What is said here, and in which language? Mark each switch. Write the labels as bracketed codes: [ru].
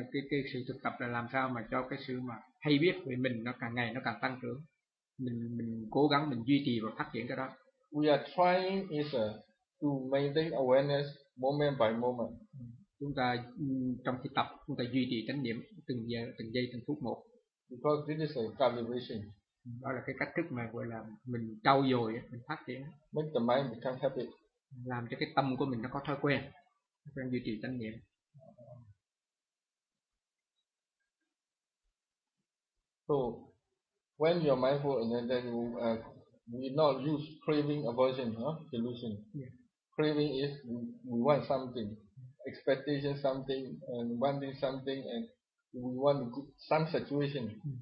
[vi] Cái sự thực tập là làm sao mà cho cái sự mà hay biết về mình nó càng ngày nó càng tăng trưởng. Mình cố gắng mình duy trì và phát triển cái đó. [en] We are trying is to maintain awareness moment by moment. [vi] Chúng ta trong khi tập chúng ta duy trì chánh niệm từng giờ, từng giây, từng phút một. [en] Because this is a cultivation. [vi] Đó là cái cách thức mà gọi là mình trau dồi, mình phát triển. [en] Make the mind become happy. [vi] Làm cho cái tâm của mình nó có thói quen, thói quen duy trì chánh niệm. [en] So when you're mindful and then you we not use craving, aversion, delusion. Yeah. Craving is we want something, expectation something, and wanting something, and we want good, some situation.